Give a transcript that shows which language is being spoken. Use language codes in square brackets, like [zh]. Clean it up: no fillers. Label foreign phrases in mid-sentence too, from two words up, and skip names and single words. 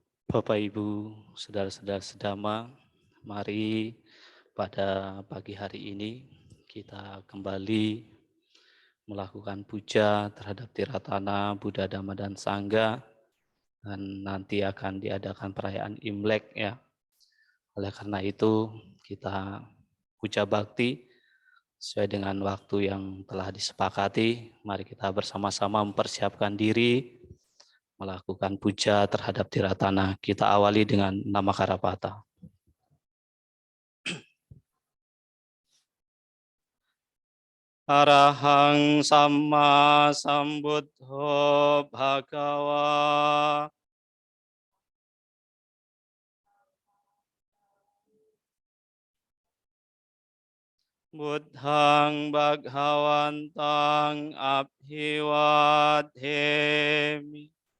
[id] Bapak, Ibu, saudara-saudara sedama, mari pada pagi hari ini kita kembali melakukan puja terhadap Tiratana, Buddha, Dhamma, dan Sangha, dan nanti akan diadakan perayaan Imlek ya. Oleh karena itu kita puja bakti sesuai dengan waktu yang telah disepakati. Mari kita bersama-sama mempersiapkan diri melakukan puja terhadap Tiratana. Kita awali dengan [pi] nama Karapata. Arahang Samma Sambuddho Bhagawa. Buddhang Bhagawantang Abhiwadhemi.